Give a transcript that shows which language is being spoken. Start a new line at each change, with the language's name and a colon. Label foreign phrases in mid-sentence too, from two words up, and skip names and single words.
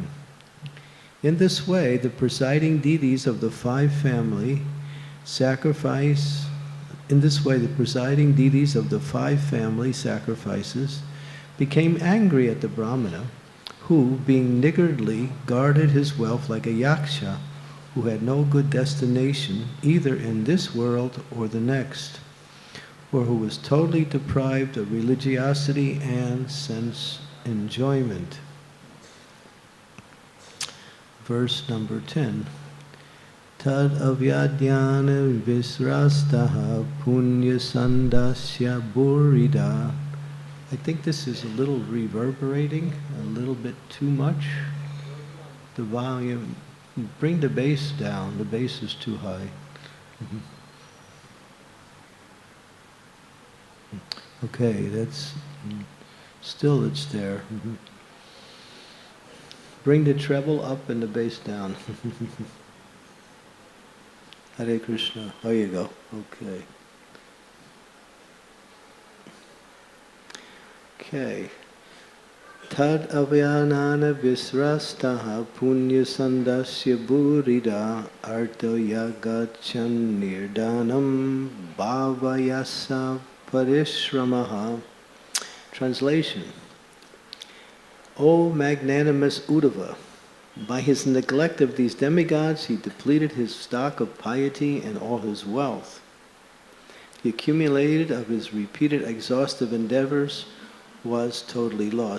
English: In this way, the presiding deities of the five family sacrifices became angry at the brahmana, who, being niggardly, guarded his wealth like a yaksha, who had no good destination either in this world or the next. or who was totally deprived of religiosity and sense enjoyment. Verse number 10.
Sanskrit: Tad avyadhyana visrastaha punya sandasya burida.
English: I think this is a little reverberating, a little bit too much. The volume, bring the bass down, the bass is too high. Okay, that's, still it's there. Bring the treble up and the bass down. Hare Krishna. There you go. Okay. Okay.
Sanskrit: Tad avyanana visrastaha punya sandasya burida arto yagachan nirdanam bhavayasa parishramaha.
English: Translation. O magnanimous Uddhava, by his neglect of these demigods, he depleted his stock of piety and all his wealth. The accumulated of his repeated exhaustive endeavors was totally lost.